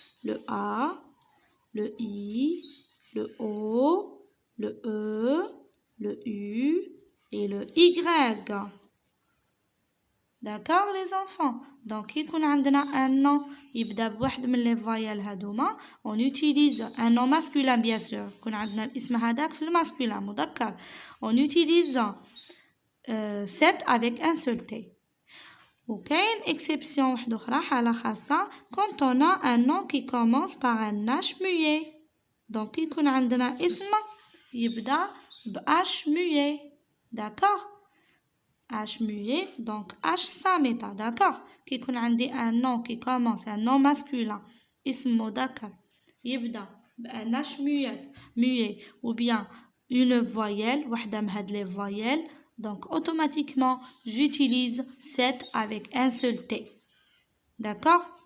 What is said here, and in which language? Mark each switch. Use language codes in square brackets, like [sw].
[fr] Le A, le I, le O, le E, le U et le Y. D'accord les enfants? Donc, [ar] كي يكون عندنا [fr] un nom [ar] يبدأ بواحد من [fr] les voyelles [ar] هادوما, [fr] on utilise un nom masculin bien sûr. [ar] يكون عندنا الاسم هذاك في الماسculin مذكر. [fr] On utilise cette avec un seul T. [ar] وكاين [fr] exception [ar] واحدة أخرى حالة خاصة [fr] quand on a un nom qui commence par un H muet. [ar] Donc, يكون عندنا اسم يبدأ ب [fr] H muet. D'accord? H muet, donc H sameta, d'accord? Qui [ar] يكون عندي [fr] un nom qui commence, un nom masculin, [ar] اسم مذكر, يبدأ بأن [fr] H muet, ou bien une voyelle, [ar] وحدة من هاد [fr] les voyelles, donc automatiquement j'utilise cette avec un seul T. D'accord?